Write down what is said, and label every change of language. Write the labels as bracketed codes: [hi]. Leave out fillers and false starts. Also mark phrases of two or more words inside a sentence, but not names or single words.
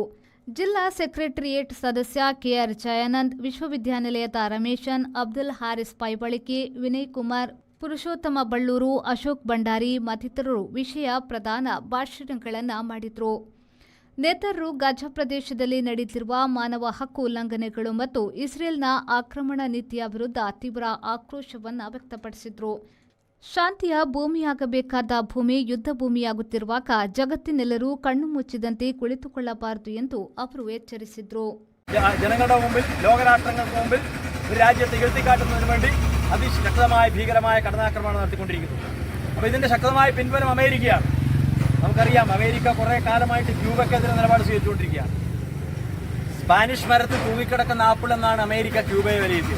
[kn] ಜಿಲ್ಲಾ ಸೆಕ್ರೆಟರಿಯೇಟ್ ಸದಸ್ಯ ಕೆಆರ್ ಜಯಾನಂದ್, ವಿಶ್ವವಿದ್ಯಾನಿಲಯದ ರಮೇಶನ್, ಅಬ್ದುಲ್ ಹಾರಿಸ್ ಪೈಬಳಿಕೆ, ವಿನಯ್ ಕುಮಾರ್, ಪುರುಷೋತ್ತಮ ಬಳ್ಳೂರು, ಅಶೋಕ್ ಭಂಡಾರಿ ಮತ್ತಿತರರು ವಿಷಯ ಪ್ರಧಾನ ಭಾಷಣಗಳನ್ನು ಮಾಡಿದರು. ನೇತಾರರು ಗಾಜಾ ಪ್ರದೇಶದಲ್ಲಿ ನಡೆದಿರುವ ಮಾನವ ಹಕ್ಕು ಉಲ್ಲಂಘನೆಗಳು ಮತ್ತು ಇಸ್ರೇಲ್ನ ಆಕ್ರಮಣ ನೀತಿಯ ವಿರುದ್ಧ ತೀವ್ರ ಆಕ್ರೋಶವನ್ನು ವ್ಯಕ್ತಪಡಿಸಿದರು. ಶಾಂತಿಯ ಭೂಮಿಯಾಗಬೇಕಾದ ಭೂಮಿ ಯುದ್ಧ ಭೂಮಿಯಾಗುತ್ತಿರುವಾಗ ಜಗತ್ತಿನೆಲ್ಲರೂ ಕಣ್ಣು ಮುಚ್ಚಿದಂತೆ ಕುಳಿತುಕೊಳ್ಳಬಾರದು ಎಂದು ಅವರು ಎಚ್ಚರಿಸಿದರು. [ml] ജനങ്ങളുടെ മുമ്പിൽ, ലോകരാഷ്ട്രങ്ങൾക്ക് മുമ്പിൽ ഒരു രാജ്യത്തെ ഉയർത്തിക്കാട്ടുന്നതിന് വേണ്ടി അതിശക്തമായ ഭീകരമായ കടന്നാക്രമണം നടത്തിക്കൊണ്ടിരിക്കുന്നു. അപ്പോൾ ഇതിൻ്റെ ശക്തമായ പിൻബലം അമേരിക്കയാണ്. നമുക്കറിയാം, അമേരിക്ക കുറേ കാലമായിട്ട് ക്യൂബയ്ക്കെതിരെ നിലപാട് സ്വീകരിച്ചുകൊണ്ടിരിക്കുകയാണ്. സ്പാനിഷ് മരത്തിൽ തൂങ്ങിക്കിടക്കുന്ന ആപ്പിൾ എന്നാണ് അമേരിക്ക ക്യൂബയെ വിലയിരുത്തിയത്.